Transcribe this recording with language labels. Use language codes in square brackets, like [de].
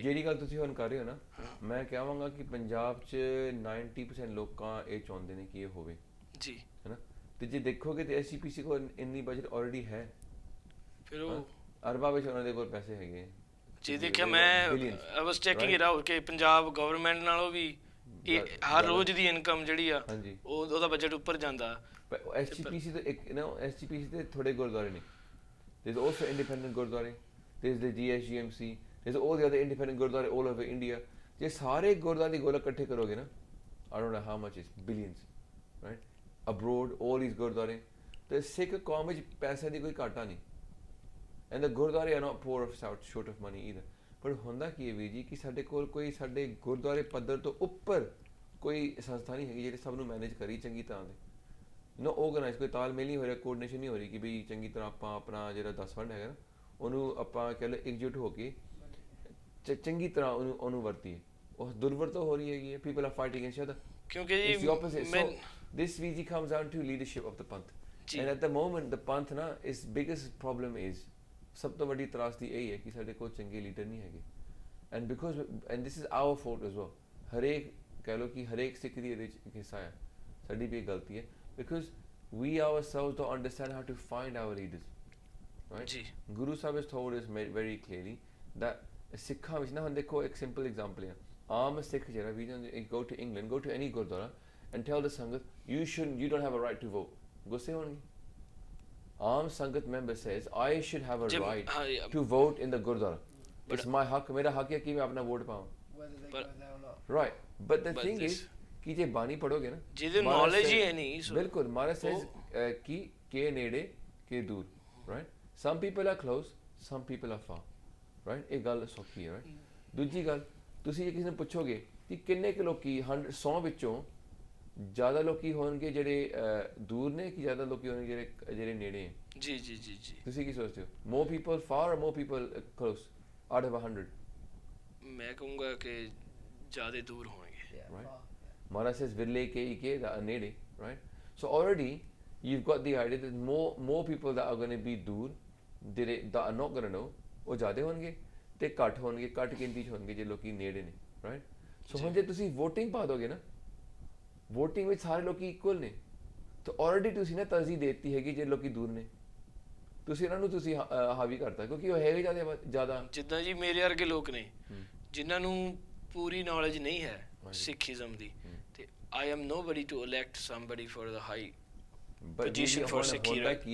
[pa] ਜਿਹੜੀ ਗੱਲ ਤੁਸੀਂ ਹੁਣ ਕਰ ਰਹੇ ਹੋ ਨਾ, ਮੈਂ ਕਹਾਂਗਾ ਕਿ ਪੰਜਾਬ 'ਚ 90% ਲੋਕਾਂ ਇਹ ਚਾਹੁੰਦੇ ਨੇ ਕਿ ਇਹ ਹੋਵੇ ਜੀ, ਹੈ ਨਾ। ਤੇ ਜੇ ਦੇਖੋਗੇ ਤੇ SGPC ਕੋਲ ਇੰਨੀ ਬਜਟ ਆਲਰੇਡੀ ਹੈ, ਫਿਰ ਉਹ ਅਰਬਾਂ ਵਿੱਚ ਉਹਨਾਂ ਦੇ ਕੋਲ ਪੈਸੇ ਹੈਗੇ ਜੀ। ਦੇਖਿਆ ਮੈਂ ਆਈ ਵਾਸ ਚੈਕਿੰਗ ਇਟ ਆਊਟ ਕਿ ਪੰਜਾਬ ਗਵਰਨਮੈਂਟ ਨਾਲੋਂ ਵੀ ਹਰ ਰੋਜ਼ ਦੀ ਇਨਕਮ ਜਿਹੜੀ ਆ ਉਹਦਾ ਬਜਟ ਉੱਪਰ ਜਾਂਦਾ। SGPC ਤੇ ਇੱਕ ਨਾ SGPC ਤੇ ਥੋੜੇ ਗੁਰਦੁਆਰੇ ਨੇ, [en] there's also independent [pa] ਗੁਰਦੁਆਰੇ, [en] there's the GSGMC, there's all the other independent [pa] ਗੁਰਦੁਆਰੇ [en] all over India। [pa] ਜੇ ਸਾਰੇ ਗੁਰਦੁਆਰੇ ਦੀ ਗੋਲਕ ਇਕੱਠੇ ਕਰੋਗੇ ਨਾ, [en] I don't know how much is billions, right? Abroad all these [pa] ਗੁਰਦੁਆਰੇ, ਤੇ ਸਿੱਖ ਕੌਮ ਵਿੱਚ ਪੈਸੇ ਦੀ ਕੋਈ ਘਾਟਾ ਨਹੀਂ, [en] and the ਗੁਰਦੁਆਰੇ are not poor of short of money either। [pa] ਪਰ ਹੁੰਦਾ ਕੀ ਹੈ ਵੀਰ ਜੀ ਕਿ ਸਾਡੇ ਕੋਲ ਕੋਈ ਸਾਡੇ ਗੁਰਦੁਆਰੇ ਪੱਧਰ ਤੋਂ ਉੱਪਰ ਕੋਈ ਸੰਸਥਾ ਨਹੀਂ ਹੈਗੀ ਜਿਹੜੀ ਸਭ ਨੂੰ ਮੈਨੇਜ ਕਰੀ ਚੰਗੀ ਤਰ੍ਹਾਂ ਦੇ। ਨਾ ਆਰਗੇਨਾਈਜ਼ ਕੋਈ ਤਾਲਮੇਲ ਨਹੀਂ ਹੋ ਰਿਹਾ, ਕੋਆਰਡੀਨੇਸ਼ਨ ਨਹੀਂ ਹੋ ਰਹੀ ਕਿ ਵੀ ਚੰਗੀ ਤਰ੍ਹਾਂ ਆਪਾਂ ਆਪਣਾ ਜਿਹੜਾ 10 ਫੰਡ ਹੈਗਾ ਨਾ ਉਹਨੂੰ ਆਪਾਂ ਕਹਿ ਲਓ ਇਕਜੁੱਟ ਹੋ ਕੇ ਚੰਗੀ ਤਰ੍ਹਾਂ ਉਹਨੂੰ ਵਰਤੀਏ। ਉਹ ਦੁਰਵਰਤੋਂ ਹੋ ਰਹੀ ਹੈਗੀ ਹੈ, [en] people are fighting against each other, [pa] ਕਿਉਂਕਿ [en] it's the opposite. So this VG comes down to leadership of the panth, and at the moment the panth na is biggest problem is [pa] ਸਭ ਤੋਂ ਵੱਡੀ ਤਰਾਸਦੀ ਇਹ ਹੈ ਕਿ ਸਾਡੇ ਕੋਲ ਚੰਗੇ ਲੀਡਰ ਨਹੀਂ ਹੈਗੇ, [en] and this is our fault as well. [pa] ਹਰੇਕ ਕਹਿ ਲਓ ਕਿ ਹਰੇਕ ਸਿੱਖ ਦੀ ਇਹਦੇ ਵਿੱਚ ਹਿੱਸਾ ਹੈ, ਸਾਡੀ ਵੀ ਇਹ ਗਲਤੀ ਹੈ, [en] because we ourselves don't understand how to find our leaders, right? Guru Sahib has told us very clearly that [pa] ਸਿੱਖਾਂ ਵਿੱਚ ਨਾ ਹੁਣ ਦੇਖੋ ਇੱਕ [en] simple example [pa] ਹੈ, ਆਮ ਸਿੱਖ ਜਿਹੜਾ ਵੀ [en] go to England, go to any gurdwara and tell the sangat you don't have a right to vote, [pa] ਗੁੱਸੇ ਹੋਣਗੇ। [en] ਆਮ sangat member says I should have a right to vote in the gurdwara, it's my haq, [pa] ਮੇਰਾ ਹੱਕ ਹੈ ਕਿ ਮੈਂ ਆਪਣਾ ਵੋਟ ਪਾਵਾਂ, [en] right? But the thing is [pa] ਕਿ ਜੇ ਬਾਣੀ ਪੜੋਗੇ ਨਾ ਜਿਹਦੇ knowledge ਹੀ ਹੈ ਨਹੀਂ, ਬਿਲਕੁਲ ਮਹਾਰਾਜ says ਕਿ ਕੇ ਨੇੜੇ ਕੇ ਦੂਰ, right? [en] Some people are close, some people are far, right? [pa] ਇਹ ਗੱਲ ਸੌਖੀ ਹੈ, right? ਦੂਜੀ ਗੱਲ, ਤੁਸੀਂ ਜੇ ਕਿਸੇ ਨੂੰ ਪੁੱਛੋਗੇ ਕਿ ਕਿੰਨੇ ਕੁ ਲੋਕੀ 100 ਵਿੱਚੋਂ ਜ਼ਿਆਦਾ ਲੋਕੀ ਹੋਣਗੇ ਜਿਹੜੇ ਦੂਰ ਨੇ ਕਿ ਜ਼ਿਆਦਾ ਲੋਕੀ ਹੋਣਗੇ ਜਿਹੜੇ ਨੇੜੇ ਹੈ? ਜੀ ਜੀ ਜੀ ਜੀ ਤੁਸੀਂ ਕੀ ਸੋਚਦੇ ਹੋ? [en] more people far or more people close out of 100? [pa] ਮੈਂ ਕਹੂੰਗਾ ਕਿ ਜ਼ਿਆਦਾ ਦੂਰ ਹੋਣਗੇ, right? ਮਹਾਰਾਜ says ਵਿਰਲੇ ਕੇ ਦਾ ਨੇੜੇ, right? [en] So already you've got the idea that more people that are going to be ਦੂਰ that are not going to know, [pa] ਉਹ ਜ਼ਿਆਦਾ ਹੋਣਗੇ, ਤੇ ਘੱਟ ਹੋਣਗੇ, ਘੱਟ ਗਿਣਤੀ 'ਚ ਹੋਣਗੇ ਜੇ ਲੋਕੀ ਨੇੜੇ ਨੇ, [en] Right? [pa] ਸੋ ਹੁਣ ਜੇ ਤੁਸੀਂ ਵੋਟਿੰਗ ਪਾ ਦੋਗੇ ਨਾ, ਵੋਟਿੰਗ ਵਿੱਚ ਸਾਰੇ ਲੋਕੀ ਇਕੁਅਲ ਨੇ, ਤਾਂ ਆਲਰੇਡੀ ਤੁਸੀਂ ਨਾ ਤਰਜੀਹ ਦੇ ਦਿੱਤੀ ਹੈਗੀ ਜੇ ਲੋਕੀ ਦੂਰ ਨੇ, ਤੁਸੀਂ ਉਹਨਾਂ ਨੂੰ ਤੁਸੀਂ ਹਾਵੀ ਕਰਤਾ, ਕਿਉਂਕਿ ਉਹ ਹੈਗੇ ਜ਼ਿਆਦਾ ਜਿੱਦਾਂ ਜੀ ਮੇਰੇ ਵਰਗੇ ਲੋਕ ਨੇ ਜਿਨ੍ਹਾਂ ਨੂੰ ਪੂਰੀ ਨੌਲੇਜ ਨਹੀਂ ਹੈ ਸਿੱਖੀਜ਼ਮ ਦੀ, ਤੇ [en] I am nobody to elect somebody for the high position for Sikhi, [pa] ਰਾਈਟ?